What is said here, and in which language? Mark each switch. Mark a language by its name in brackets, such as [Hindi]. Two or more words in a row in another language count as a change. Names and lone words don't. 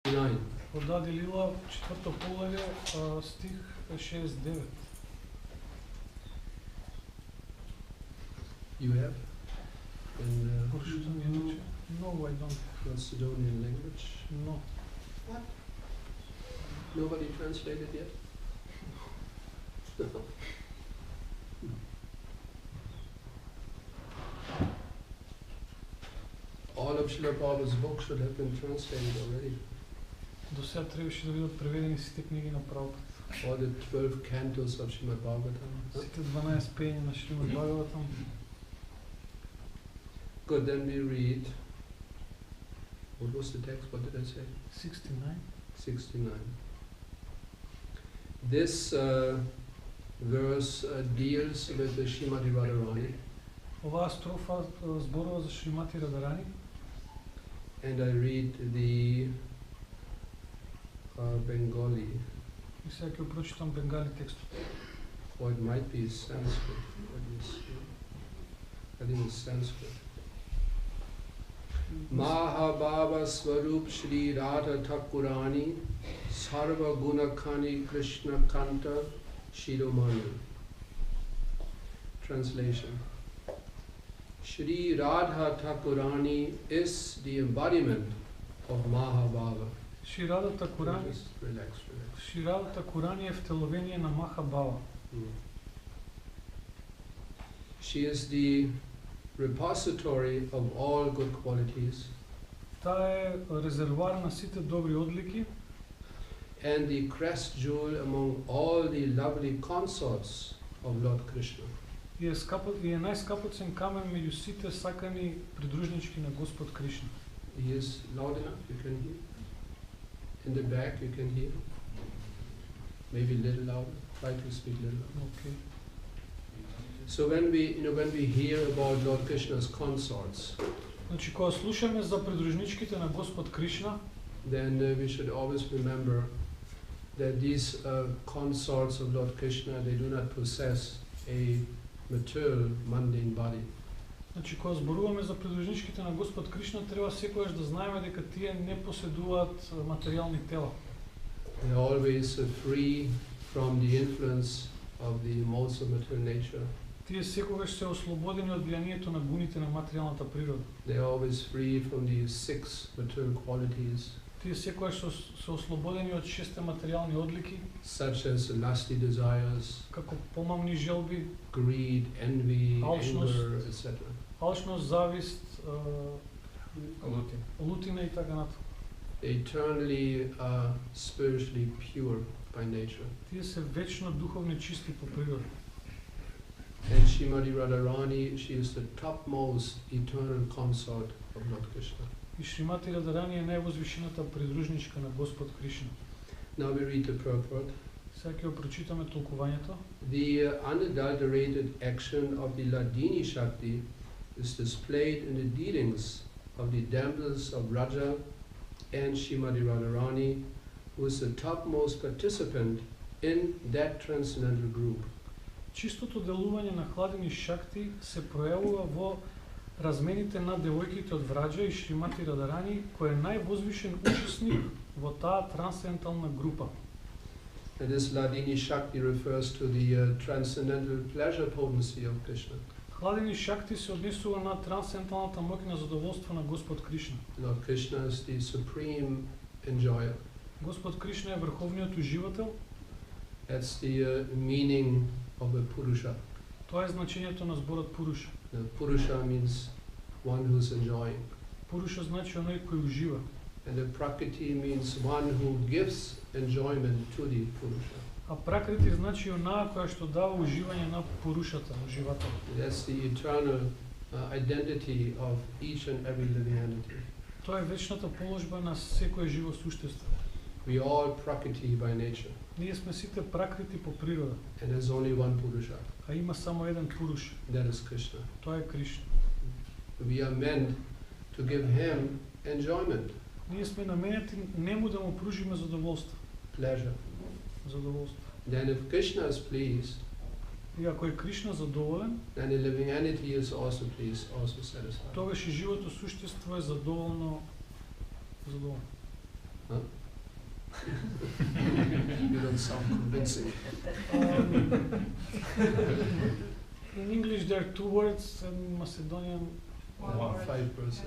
[Macedonian] 9. Од Ади Лила, 4 поглавје, стих 6-9. [English] You have? In No, I don't. Macedonian language? No. What? Nobody translated yet? All of Srila Prabhupada's books should have been translated already. [Macedonian] До сега требаше да бидат преведени сите книги на Прабхупад. [English] All the 12 cantos of Srimad Bhagavatam. [Macedonian] Сите 12 пења на Шримад Бхагаватам. [English] Good, then we read. What was the text? What did I say? 69. 69. This verse deals with the Srimati Radharani. [Macedonian] Оваа строфа зборува за Шримати Радарани. [English] And I read the Bengali. [Macedonian] И сега ќе прочитам бенгали текстот. [English] Or it might be Sanskrit. I think it's Sanskrit. [Sanskrit] महाभाव स्वरूप श्री राधा ठाकुराणी सर्व गुणखनि कृष्ण कान्ता शिरोमणि. [English] Translation. Shri Radha Thakurani is the embodiment of Mahabhava. [Macedonian] Шри Рада Такурани. [English] Just relax. [Macedonian] Шри Рада Такурани е втеловение на Махабава. [English] She is the repository of all good qualities. [Macedonian] Таа е резервоар на сите добри одлики. [English] And the crest jewel among all the lovely consorts of Lord Krishna. [Macedonian] И е најскапоцен камен меѓу сите сакани придружнички на Господ Кришна. [English] He is loud enough, you can hear. In the back you can hear. Maybe a little louder. Try to speak a little louder. Okay. So when we hear about Lord Krishna's consorts, [Macedonian] Значи кога слушаме за придружничките на Господ Кришна, [English] then we should always remember that these consorts of Lord Krishna, they do not possess a material, mundane body. [Macedonian] Значи кога зборуваме за придружничките на Господ Кришна, треба секогаш да знаеме дека тие не поседуваат материјални тела. [English] They are always free from the influence of the modes of material nature. [Macedonian] Тие секогаш се ослободени од влијанието на гуните на материјалната природа. [English] They are always free from the 6 material qualities. [Macedonian] Тие секогаш се ослободени од 6 материјални одлики, [English] such as lusty desires, [Macedonian] како помамни желби, [English] greed, envy, [Macedonian] Alchnost. [English] anger, etc. [Macedonian] алчност, завист, лутина и така натаму. [English] Eternally spiritually pure by nature. [Macedonian] Тие се вечно духовни чисти по природа. [English] And Srimati Radharani, she is the topmost eternal consort of Lord Krishna. [Macedonian] И Шримати Радарани е највозвишената придружничка на Господ Кришна. [English] Now we read the purport. [Macedonian] Сега ќе го прочитаме толкувањето. [English] The unadulterated action of the Ladini Shakti is displayed in the dealings of the damsels of Raja and Srimati Radharani, who is the topmost participant in that transcendental group. [Macedonian] Чистото делување на хладени шакти се пројавува во размените на девојките од Враджа и Шримати Радарани, кој е највозвишен учесник во таа трансцендентална група. [English] And this Ladini Shakti refers to the transcendental pleasure potency of Krishna. [Macedonian] Хладени шакти се однесува на трансценденталната моќ на задоволство на Господ Кришна. [English] Lord Krishna is the supreme enjoyer. [Macedonian] Господ Кришна е врховниот уживател. [English] That's the meaning of a Purusha. [Macedonian] Тоа е значењето на зборот Пуруша. [English] Purusha means one who's enjoying. [Macedonian] Пуруша значи оној кој ужива. [English] And the Prakriti means one who gives enjoyment to the Purusha. [Macedonian] А пракрити значи онаа која што дава уживање на Пурушата, уживателот. [English] That's the eternal identity of each and every living entity. [Macedonian] Тоа е вечната положба на секое живо суштество. [English] We are all Prakriti by nature. [Macedonian] Ние сме сите пракрити по природа. [English] And there's only one Purusha. [Macedonian] А има само еден Пуруш. [English] That is Krishna. [Macedonian] Тоа е Кришна. [English] We are meant to give him enjoyment. [Macedonian] Ние сме наменети нему да му пружиме задоволство. [English] Pleasure. [Macedonian] Задоволство. [English] Then if Krishna is pleased, [Macedonian] И ако е Кришна задоволен, [English] then the living entity is also pleased, also satisfied. [Macedonian] тогаш и живото суштество е задоволно. [English] Huh? doesn't sound convincing. In English there are two words, in Macedonian, 5%.